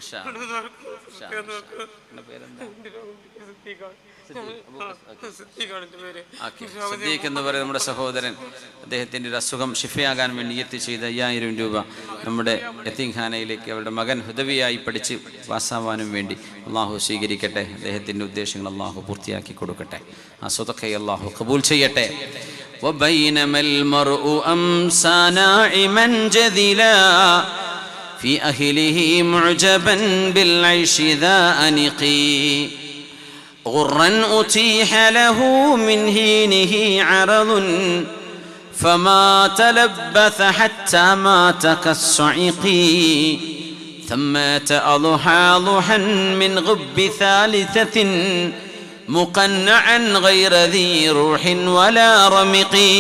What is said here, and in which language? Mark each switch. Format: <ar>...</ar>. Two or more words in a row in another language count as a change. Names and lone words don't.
<ml>സിദ്ദീഖ് എന്ന് പറയുന്ന നമ്മുടെ സഹോദരൻ, അദ്ദേഹത്തിൻ്റെ ഒരു അസുഖം ഷിഫയാകാൻ വേണ്ടി നിയ്യത്ത് ചെയ്ത് 5000 രൂപ നമ്മുടെ യതീംഖാനയിലേക്ക് അവരുടെ മകൻ ഹുദവിയായി പഠിച്ച് പാസ്സാവാനും വേണ്ടി അള്ളാഹു സ്വീകരിക്കട്ടെ. അദ്ദേഹത്തിൻ്റെ ഉദ്ദേശങ്ങൾ അള്ളാഹു പൂർത്തിയാക്കി കൊടുക്കട്ടെ. ആ സ്വതക്കയെ അള്ളാഹു ഖബൂൽ ചെയ്യട്ടെ.</ml> <ar>وبينما المرء أمسى ناعما جذلا في أهله معجبا بالعيش ذا أنقي غرا أتيح له من هينه عرض فما تلبث حتى مات كالصعقي ثم أضحى ضحا من غب ثالثة مقنعا غير ذي روح ولا رمق</ar>